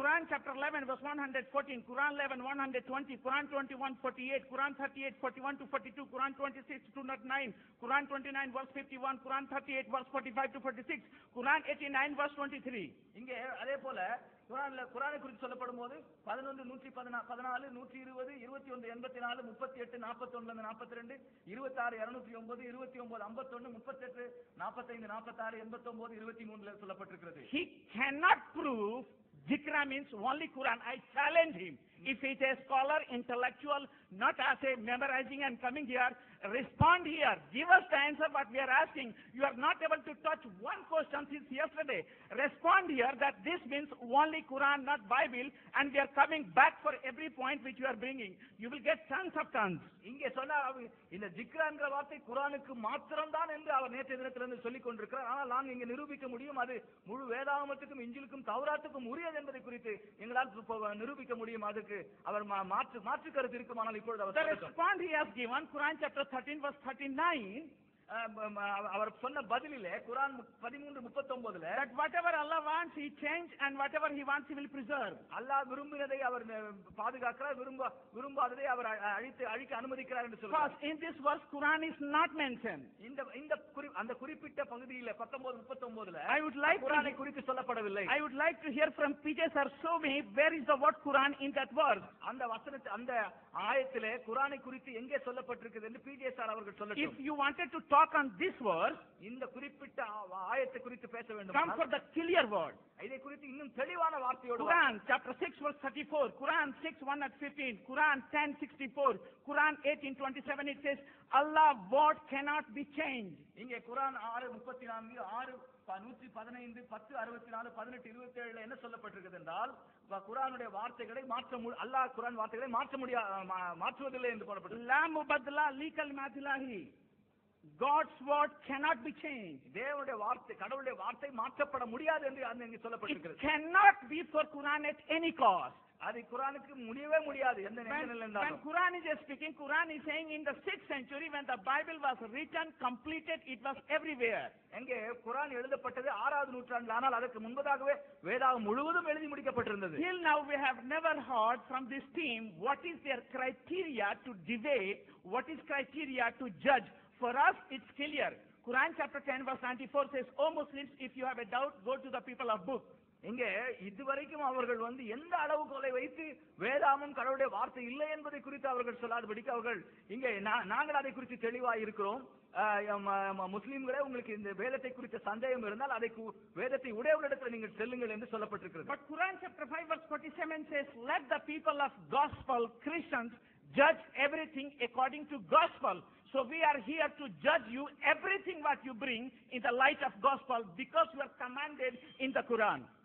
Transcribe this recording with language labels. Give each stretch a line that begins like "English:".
English: Quran chapter 11 verse 114, Quran 11 120, Quran 21 48, Quran 38 41 to 42, Quran 26 209, Quran 29 verse 51, Quran 38 verse 45 to 46, Quran 89 verse 23.
Tamil: இங்கே அதே போல குரானை குறித்து சொல்லப்படும் போது 11 114 120 21 84 38 41 42 26 209 29 51 38 45 46 89 23 சொல்லப்பட்டிருக்கிறது.
English: He cannot prove Zikra means only Quran. I challenge him. If he is a scholar, intellectual, not as a memorizing and coming here, respond here. Give us the answer what we are asking. You are not able to touch one question since yesterday. Respond here that this means only Quran, not Bible, and we are coming back for every point which you are bringing. You will get tons of tons.
Tamil: இங்கே சொன்ன இந்த ஜிக்ரா என்கிற வார்த்தை குரானுக்கு மாத்திரம்தான் என்று அவர் நேற்றைய தினத்திலிருந்து சொல்லிக் கொண்டிருக்கிறார். ஆனால் நான் இங்கே நிரூபிக்க முடியும் அது முழு வேதாகமத்துக்கும் இஞ்சிலுக்கும் தௌராத்துக்கும் உரியது என்பதை குறித்து எங்களால் நிரூபிக்க முடியும். அதுக்கு அவர் மாற்று கருத்து இருக்குமானால் இப்பொழுது அவர்
English: The response he has given, Quran chapter 13 verse 39,
Tamil: அவர் சொன்ன பதிலிலே குர்ஆன் 13:39
English: that whatever Allah wants, He change, and whatever He wants, He will preserve.
Tamil: அல்லாஹ் விரும்பினதை அவர் பாதுகாக்கிறார், விரும்பாததை அவர் அழிக்க அனுமதிக்கிறார் என்று சொல்றார்.
English: First, in this verse, Quran is not mentioned.
Tamil: அந்த குறிப்பிட்ட பகுதியில 19:39
English: I would like
Tamil: குர்ஆனை குறித்து சொல்லப்படவில்லை.
English: I would like to hear from PJ sir, show me where is the word Quran in that verse.
Tamil: அந்த வசனத்தை அந்த ஆயத்திலே குர்ஆனை குறித்து எங்கே சொல்லப்பட்டிருக்கிறது என்று PJ சார் அவர்கள் சொல்லட்டும்.
English: If you wanted to talk on this verse,
Tamil: இந்த குறிப்பிட்ட ஆயத்தை குறித்து பேச வேண்டும்.
English: come for the clear word.
Tamil: இதை குறித்து இன்னும் தெளிவான வார்த்தையோடு
English: Quran chapter 6 verse 34, Quran 6:1-15, Quran 10:64, Quran 18:27, it says Allah word cannot be changed.
Tamil: இங்கே குர்ஆன் 6:34, 115, 10:64, 18:27 என்ன சொல்லப்பட்டிருக்கிறது என்றால் குர்ஆனுடைய வார்த்தைகளை அல்லாஹ் குர்ஆன் வார்த்தைகளை மாற்றுவதில்லை என்று சொல்லப்பட்டிருக்கிறது.
Arabic: La mubaddala li kalimatillahi.
English: God's word cannot be changed.
Tamil: தேவனுடைய வார்த்தை, கடவுளுடைய வார்த்தை மாற்றப்பட முடியாது என்று அங்கே
English: It
Tamil: சொல்லப்பட்டிருக்கிறது.
English: cannot be for Quran at any cost.
Tamil: அது குர்ஆனுக்கு முடியவே முடியாது எந்த நிலையில
English: When
Tamil: இருந்தாலும்.
English: Quran is speaking, Quran is saying in the 6th century when the Bible was written, completed, it was everywhere.
Tamil: எங்கே குர்ஆன் எழுதப்பட்டது 6வது நூற்றாண்டில், ஆனால் அதற்கு முன்பதாகவே வேதாகம் முழுவதும் எழுதி முடிக்கப்பட்டிருந்தது.
English: Till now we have never heard from this team what is their criteria to debate, what is criteria to judge. For us it's clear. Quran chapter 10 verse 94 says, "O Muslims, if you have a doubt, go to the people of book."
Tamil: இங்கே இதுவரைக்கும் அவர்கள் எந்த அளவுகோலை வைத்து வேதாகமம் கடவுளுடைய வார்த்தை இல்லை என்பதை குறித்து அவர்கள் சொல்லாதபடிக்கு அவர்கள் இங்கே நாங்கள் அதை குறித்து தெளிவாக இருக்கிறோம். முஸ்லிம்களே, உங்களுக்கு இந்த வேதத்தை குறித்த சந்தேகம் இருந்தால் அதை வேதத்தை உடையவர்களிடத்தில் நீங்கள் செல்லுங்கள் என்று சொல்லப்பட்டிருக்கிறது.
English: But Quran chapter 5 verse 47 says, "Let the people of gospel, Christians, judge everything according to gospel." So we are here to judge you everything what you bring in the light of gospel because you are commanded in the Quran.